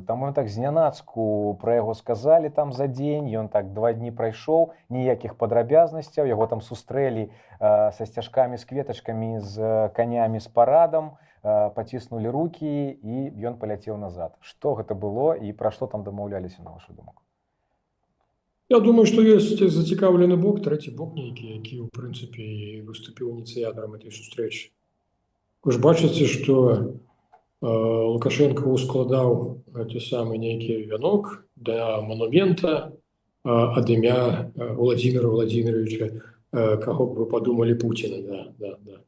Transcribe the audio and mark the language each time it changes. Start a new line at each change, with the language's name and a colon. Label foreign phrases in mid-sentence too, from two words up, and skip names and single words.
Belarusian: Там ён так знянацку пра яго сказалі там за дзень, ён так 2 дні прайшоў, ніякіх падрабязнасцяў, яго там сустрэлі са сцяжкамі, з кветачкамі, з канямі, з парадам, паціснулі рукі і ён паляцеў назад. Што гэта было і пра што там дамаўляліся, на вашу думку?
Russian: Я думаю, что есть
Belarusian: зацікаўлены бок, трэці бок нейкі, які, ў прынцыпе, выступіў ініцыятарам этой сустрэчы. Вы ж бачыце, што Лукашенко ускладаў гэты самы нейкі вянок да монумента ад імя Владимира Владимировича, каго б вы падумалі, Пуціна, да.